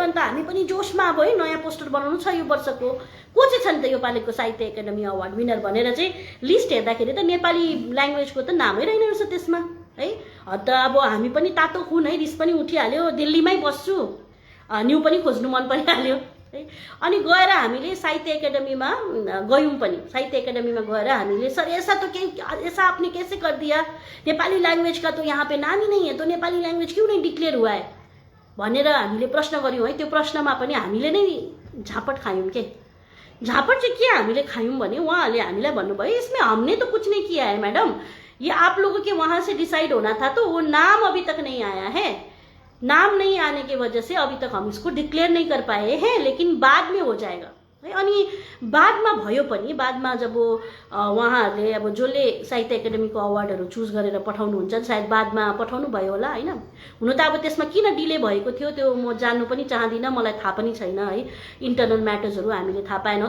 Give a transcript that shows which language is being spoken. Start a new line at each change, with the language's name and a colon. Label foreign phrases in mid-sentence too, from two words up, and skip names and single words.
Nepali: अन्त हामी पनि जोसमा अब है नयाँ पोस्टर बनाउनु छ यो वर्षको, को चाहिँ छन् त यो पालिको साहित्य एकाडेमी
English: award winner
Nepali: भनेर चाहिँ लिस्ट हेर्दाखेरि त नेपाली ल्याङ्ग्वेजको त नामै रहेन रहेछ त्यसमा है। त अब हामी पनि तातो खुन है, रिस पनि उठिहाल्यो, दिल्लीमै बस्छु, न्यू पनि खोज्नु मन परिहाल्यो है। अनि गएर हामीले साहित्य एकाडेमीमा गयौँ पनि, साहित्य एकाडेमीमा गएर हामीले
Hindi: सर ऐसा तो ऐसा आपने कैसे कर दिया,
English: Nepali language
Hindi: का तो यहाँ पे नाम ही नहीं है, तो
English: Nepali language
Hindi: क्यों नहीं डिक्लेयर हुआ है
Nepali: भनेर हामीले प्रश्न गऱ्यौँ है। त्यो प्रश्नमा पनि हामीले नै झापट खायौँ के। झापट चाहिँ के हामीले खायौँ भने उहाँहरूले हामीलाई भन्नुभयो
Hindi: इसमें हमने तो कुछ नहीं किया है मैडम, ये आप लोगों के वहाँ से डिसाइड होना था, तो वो नाम अभी तक नहीं आया है, नाम नहीं आने की वजह से अभी तक हम इसको डिक्लेयर नहीं कर पाए हैं, लेकिन बाद में हो जाएगा है।
Nepali: अनि बादमा भयो पनि, बादमा जब उहाँहरूले अब जसले साहित्य एकाडेमीको अवार्डहरू चुज गरेर पठाउनुहुन्छ सायद बादमा पठाउनु भयो होला होइन। हुन त अब त्यसमा किन डिले भएको थियो त्यो म जान्नु पनि चाहदिनँ, मलाई थाहा पनि छैन है,
English: internal matters
Nepali: हामीले थाहा पाएनौँ।